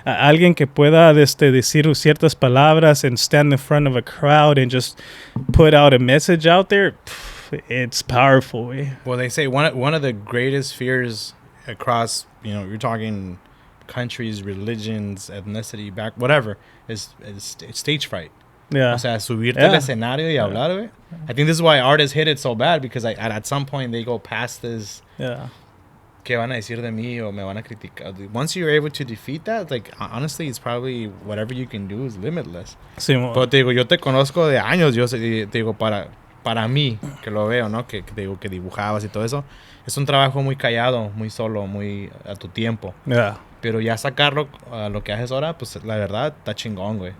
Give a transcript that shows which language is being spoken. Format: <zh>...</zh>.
<es>Alguien que pueda decir ciertas palabras</es> <en>and stand in front of a crowd and just put out a message out there, it's powerful. Well, they say one of the greatest fears across, you're talking countries, religions, ethnicity, whatever, is stage fright. Yeah.</en> <es>O sea, subirte al escenario y hablar, güey.</es> <en>I think this is why artists hit it so bad, because at some point they go past this. Yeah.</en> <es>¿Qué van a decir de mí o me van a criticar?</es> <en>Once you're able to defeat that, like, honestly, it's probably whatever you can do is limitless.</en> <es>Sí, pero te digo, yo te conozco de años, te digo, para mí, que lo veo, ¿no? Que te digo que dibujabas y todo eso, es un trabajo muy callado, muy solo, muy a tu tiempo.</es> <en>Yeah.</en> <es>Pero ya sacarlo a lo que haces ahora, pues la verdad, está chingón, güey.</es>